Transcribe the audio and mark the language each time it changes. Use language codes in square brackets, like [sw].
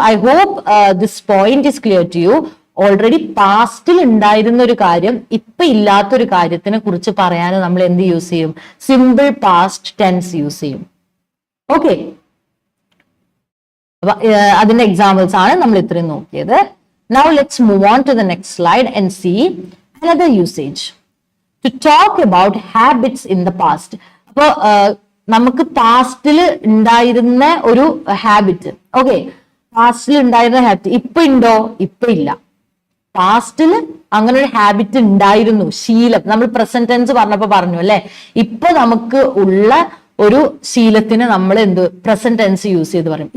[en] I hope this point is clear to you. [ml] Already പാസ്റ്റിൽ ഉണ്ടായിരുന്ന ഒരു കാര്യം ഇപ്പൊ ഇല്ലാത്തൊരു കാര്യത്തിനെ കുറിച്ച് പറയാൻ നമ്മൾ എന്ത് യൂസ് ചെയ്യും? സിമ്പിൾ പാസ്റ്റ് ടെൻസ് യൂസ് ചെയ്യും. ഓക്കെ, അതിന്റെ എക്സാമ്പിൾസ് ആണ് നമ്മൾ ഇത്രയും നോക്കിയത്. [en] Now let's move on to the next slide and see another usage. To talk about habits in the past. അപ്പൊ [ml] നമുക്ക് പാസ്റ്റിൽ ഉണ്ടായിരുന്ന ഒരു ഹാബിറ്റ്, ഓക്കെ, പാസ്റ്റിൽ ഉണ്ടായിരുന്ന ഹാബിറ്റ് ഇപ്പൊ ഉണ്ടോ? ഇപ്പൊ ഇല്ല. പാസ്റ്റിൽ അങ്ങനെ ഒരു ഹാബിറ്റ് ഉണ്ടായിരുന്നു, ശീലം. നമ്മൾ പ്രസന്റ് ടെൻസ് പറഞ്ഞപ്പോ പറഞ്ഞു അല്ലെ, ഇപ്പൊ നമുക്ക് ഉള്ള ഒരു ശീലത്തിന് നമ്മൾ എന്ത് പ്രസന്റ് ടെൻസ് യൂസ് ചെയ്ത് പറയും.